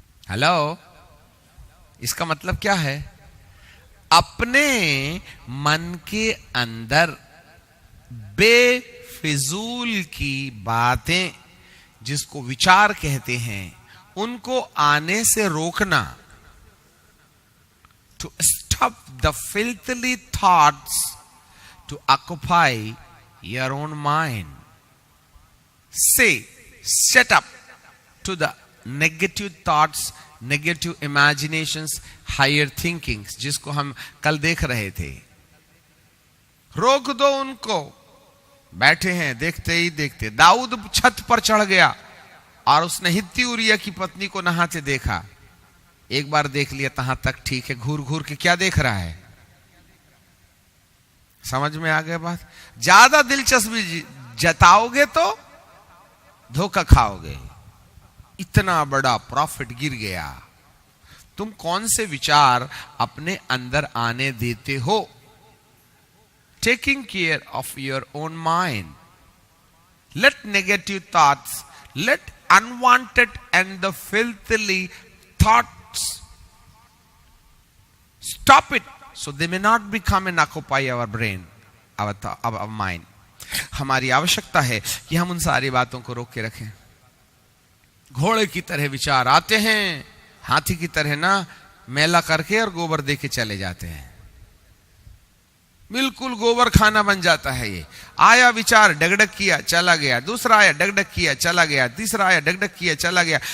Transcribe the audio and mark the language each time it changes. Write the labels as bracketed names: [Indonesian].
[Hindi] Hello, इसका मतलब क्या है? अपने मन के अंदर बेफिजूल की बातें, जिसको विचार कहते हैं, उनको आने से रोकना। [English] To stop the filthy thoughts to occupy your own mind. Say, shut up to the negative thoughts, negative imaginations, higher thinkings, [Hindi] जिसको हम कल देख रहे थे। रोक दो उनको। बैठे हैं, देखते ही देखते दाऊद छत पर चढ़ गया और उसने हित्ती उरिया की पत्नी को नहाते देखा। एक बार देख लिया तहां तक ठीक है, घूर घूर के क्या देख रहा है? समझ में आ गया बात? ज्यादा दिलचस्पी जताओगे तो धोखा खाओगे। इतना बड़ा प्रॉफिट गिर गया। तुम कौन से विचार अपने अंदर आने देते हो? [English] Taking care of your own mind. Let negative thoughts, let unwanted and the filthy thoughts stop it so they may not become and occupy our brain, our mind. [Hindi] हमारी आवश्यकता है कि हम उन सारी बातों को रोक के रखें। घोड़े की तरह विचार आते हैं, हाथी की तरह ना मेला करके और गोबर दे के चले जाते हैं। बिल्कुल गोबर खाना बन जाता है। ये आया विचार, डगडग किया चला गया, दूसरा आया डगडग किया चला गया, तीसरा आया डगडग किया चला गया।